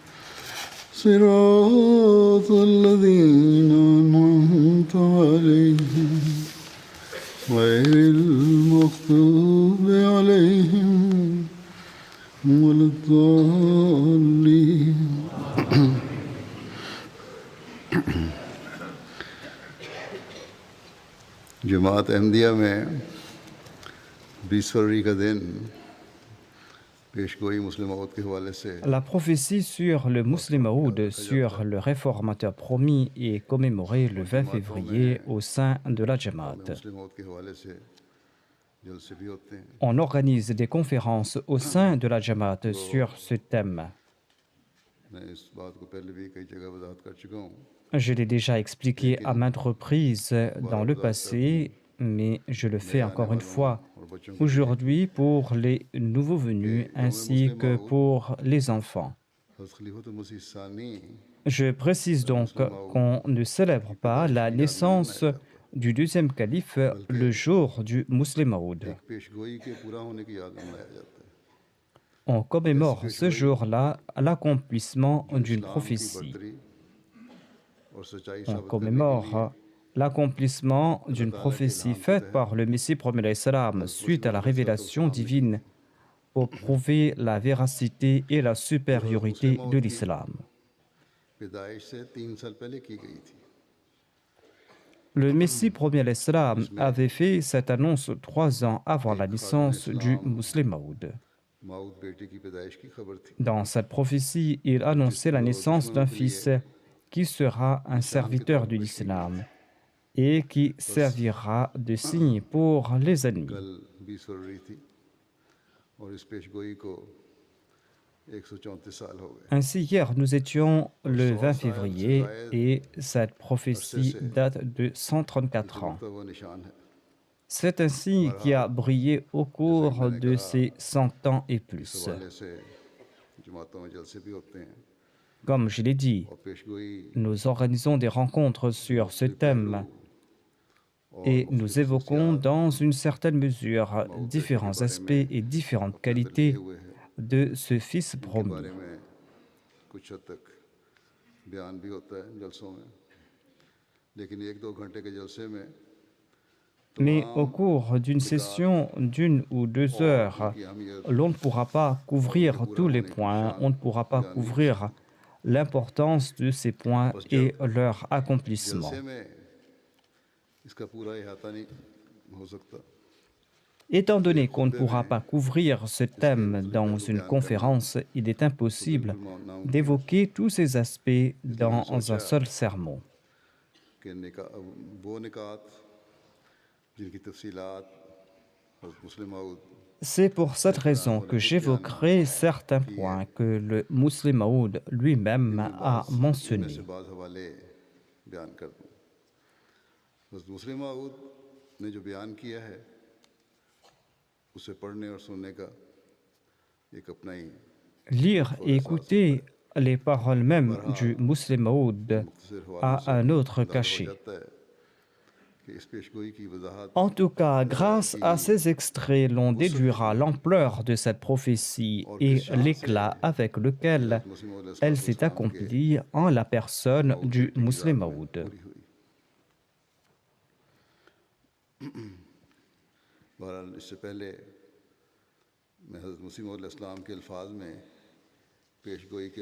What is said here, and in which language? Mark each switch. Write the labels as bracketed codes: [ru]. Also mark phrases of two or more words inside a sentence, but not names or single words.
[ar] صراط الذين أنعمت عليهم غير المغضوب عليهم ولا الضالين. [ur] جماعت احمدیہ میں 20 فروری کا دن پیشگوئی مسلم موعود کے حوالے سے [fr] La prophétie sur le Muslim Maoud, sur le réformateur promis, est commémorée le 20 février au sein de la Jamaat. [ur] مسلم موعود کے حوالے سے جلسے بھی ہوتے ہیں. [fr] On organise des conférences au sein de la Jamaat sur ce thème. [ur] میں اس بات کو پہلے بھی کئی جگہ وضاحت کر چکا ہوں. [fr] Je l'ai déjà expliqué à maintes reprises dans le passé, mais je le fais encore une fois aujourd'hui pour les nouveaux venus ainsi que pour les enfants. Je précise donc qu'on ne célèbre pas la naissance du deuxième calife le jour du Muslim Maoud. [ur] پیشگوئی کے پورا ہونے کی یاد میں منایا جاتا ہے. [fr] On commémore ce jour-là l'accomplissement d'une prophétie. [ur] اور سچائی [fr] On [ur] ثابت کرنے کے لیے [fr] commémore l'accomplissement d'une prophétie faite par le Messie premier l'Islam suite à la révélation divine pour prouver la véracité et la supériorité de l'islam. [ur] پیدائش سے 3 سال پہلے کی گئی تھی. [fr] Le Messie premier l'Islam avait fait cette annonce 3 ans avant la naissance du Muslim Maoud. [ur] موعود بیٹے کی پیدائش کی خبر تھی. [fr] Dans cette prophétie, il annonçait la naissance d'un fils qui sera un serviteur de l'islam et qui servira de signe pour les ennemis. [ur] کل 20 فروری تھی اور اس پیشگوئی کو 134 سال ہو گئے. [fr] Ainsi, hier, nous étions le 20 février et cette prophétie date de 134 ans. [ur] تو وہ نشان ہے. [fr] C'est un signe qui a brillé au cours de ces 100 ans et [ur] इस [fr] plus. [ur] حوالے سے جماعتوں میں جلسے بھی ہوتے ہیں [fr] Comme je l'ai dit, [ur] اور پیشگوئی [fr] nous organisons des rencontres sur ce thème et nous évoquons dans une certaine mesure différents aspects et différentes qualités [ur] ہوئے ہیں. [fr] de ce fils [ur] के [fr] promis. [ur] بارے میں کچھ حد تک بیان بھی ہوتا ہے جلسوں میں، لیکن 1-2 گھنٹے کے جلسے میں [fr] Mais au cours d'une session d'1 ou 2 heures, l'on ne pourra pas couvrir tous les points, on ne pourra pas couvrir l'importance de ces points et leur accomplissement. [ur] جلسے میں اس کا پورا احاطہ نہیں ہو سکتا. [fr] Étant donné qu'on ne pourra pas couvrir ce thème dans une conférence, il est impossible d'évoquer tous ces aspects dans un seul sermon. [ur] کہ وہ نکات جن کی تفصیلات حضرت مسلم موعود [fr] C'est pour cette raison que j'évoquerai certains points que le Muslim Maoud lui-même a [ur] में [fr] mentionnés. [ur] سے بعض حوالے بیان کر دوں۔ حضرت مسلم موعود نے جو بیان کیا ہے اسے پڑھنے اور سننے کا ایک اپنا ہی [fr] lire et écouter les paroles même du Muslim Maud [ur] مختصر حوالوں [fr] a [ur] से [fr] un autre [ur] اندازہ ہو [fr] cachet. [ur] جاتا ہے کہ اس پیشگوئی کی وضاحت [fr] En tout cas, grâce à ces extraits, l'on déduira l'ampleur de cette prophétie et l'éclat avec lequel elle s'est accomplie en la personne du Muslim Maud. [ur] پوری ہوئی. بہرحال اس سے پہلے میں حضرت مسیح موعود علیہ السلام کے الفاظ میں پیشگوئی کے